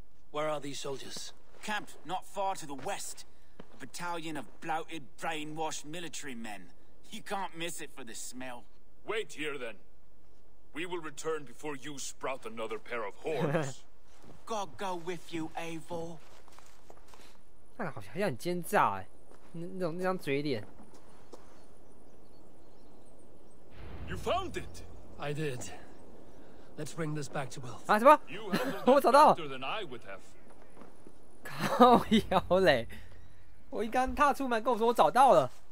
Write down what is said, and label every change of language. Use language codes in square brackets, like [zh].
[en] Where are these soldiers? Camped not far to the west. A battalion of bloated, brainwashed military men. You can't miss it for the smell. Wait here, then. We will return before you sprout another pair of horns. God go with you, Eivor. [zh] 那好像很奸诈哎，那张嘴脸。 [en] You found it. I did. Let's bring this back to Wilf. [zh] 啊什么？我找到了。 [en] Better than I would have. [zh] 靠腰嘞！我一刚踏出门跟我说我找到了。